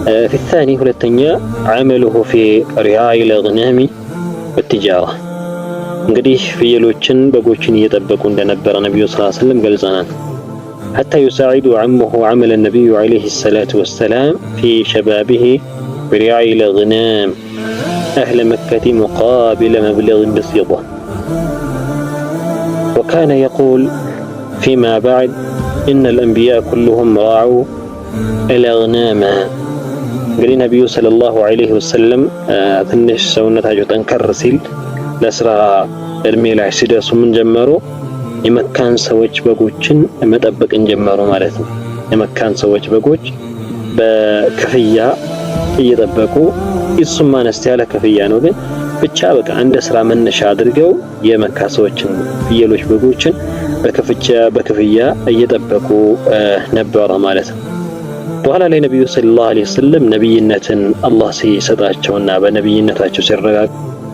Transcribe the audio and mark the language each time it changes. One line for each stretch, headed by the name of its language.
Arabic: في الثاني ሁለተኛ عمله في رعاء الأغنام والتجارة።
Amharic: እንግዲህ ፍየሎችን በጎችን እየጠበቁ እንደነበረ ነብዩ ሰለላሁ ዐለይሂ ወሰለም ገልጸናል።
Arabic: حتى يساعد عمه عمل النبي عليه الصلاة والسلام في شبابه برعاء الأغنام أهل مكة مقابل مبلغ بسيطة. وكان يقول فيما بعد إن الأنبياء كلهم راعوا الأغنام
Amharic: እንግዲህ ነብዩ ሰለላሁ ዐለይሂ ወሰለም ትንሽ ሰውነታቸው ጠንከር ሲል ለስራ እድሜ ላይ ሲደርሱ ምን ጀመሩ? የመካን ሰዎች በጎችን መጠበቅን ጀመሩ ማለት ነው። የመካን ሰዎች በጎች በክፍያ እየጠበቁ እሱም አነስ ያለ ክፍያ ነው፣ ግን ብቻ በቃ እንደ ስራ መነሻ አድርገው የመካ ሰዎችን ፍየሎች፣ በጎችን በክፍያ እየጠበቁ ነበረ ማለት ነው። በኋላ ላይ ነብዩ ሰለላሁ ዐለይሂ ወሰለም ነብይነትን አላህ ሲሰጣቸውና በነብይነታቸው ሲረጋገጡ